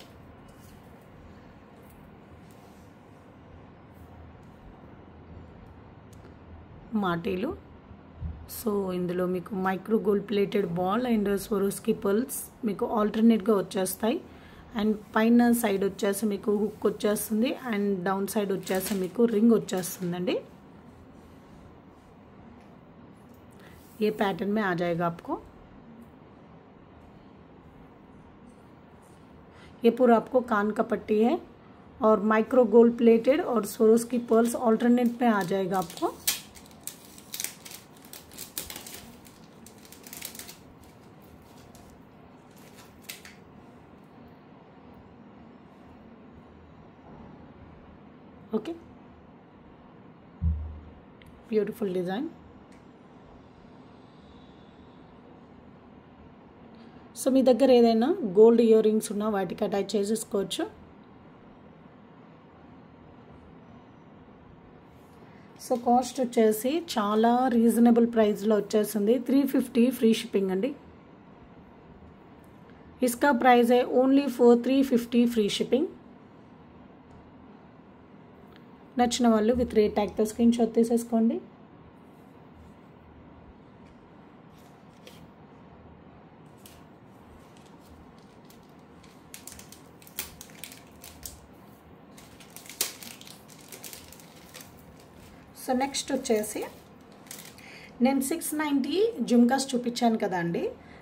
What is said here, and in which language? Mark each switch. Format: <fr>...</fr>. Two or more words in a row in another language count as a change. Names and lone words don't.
<te>మాటీలు సో ఇందులో మీకు</te> <en>micro gold plated ball and Swarovski pearls</en> <te>మీకు ఆల్టర్నేట్గా వచ్చేస్తాయి. అండ్ పైన సైడ్ వచ్చేసి మీకు హుక్ వచ్చేస్తుంది అండ్</te> <en>down side</en> <te>వచ్చేసి మీకు రింగ్ వచ్చేస్తుందండి.</te> <hi>ये पैटर्न में आ जाएगा आपको. ये पूरा आपको कान का पट्टी है और</hi> <en>micro gold plated</en> <hi>और</hi> <en>Swarovski pearls alternate</en> <hi>में आ जाएगा आपको.</hi> <en>Okay, beautiful design.</en> <te>సో మీ దగ్గర ఏదైనా</te> <en>gold ear rings</en> <te>ఉన్నా వాటికి అటాచ్ చేసేసుకోవచ్చు. సో కాస్ట్ వచ్చేసి చాలా</te> <en>reasonable pricelo</en> <te>వచ్చేసింది. 350</te> <en>free shipping</en> <te>అండి.</te> <hi>इसका प्राइस है</hi> <en>only for 350 free shipping.</en> <te>నచ్చిన వాళ్ళు</te> <en>with rate tagtho screen shot</en> <te>తీసేసుకోండి.</te> <en>so next</en> <te>వచ్చేసి నేను 690 జుమ్కాస్ చూపించాను కదా అండి.</te>